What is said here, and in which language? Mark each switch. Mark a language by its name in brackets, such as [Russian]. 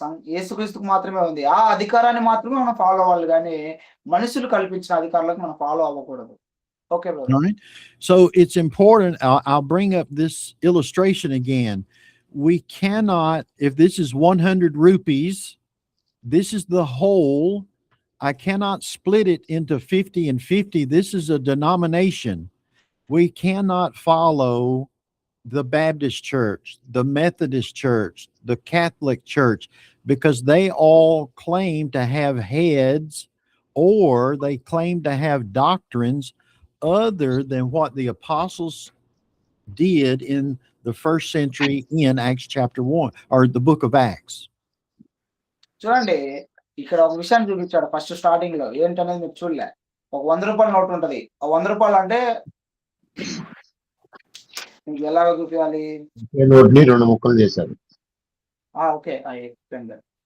[Telugu] యేసుక్రీస్తుకు మాత్రమే ఉంది. ఆ అధికారాన్ని మాత్రమే మనం ఫాలో అవ్వాలి గానీ, మనుషులు కల్పించిన అధికారులకు మనం ఫాలో అవ్వకూడదు. [English] Okay All brother. right. So it's important. I'll bring up this illustration again. We cannot, if this is 100 rupees, this is the whole. I cannot split it into 50 and 50. This is a denomination. We cannot follow the Baptist church, the Methodist church, the Catholic church, because they all claim to have heads or they claim to have doctrines other than what the apostles did in the first century in Acts chapter 1 or the book of Acts. [Telugu] చూడండి, ఇక్కడ ఒక విషయాన్ని చూపించాడు first స్టార్టింగ్‌లో. ఏంటనేది మీరు చూడలే. ఒక రూ. 100 నోట్ ఉంటది. ఆ రూ. 100 అంటే మీకు ఎలాగ చూపియాలి? నోట్‌ని 2 ముక్కలు చేశారు. [English] Okay. I explain that.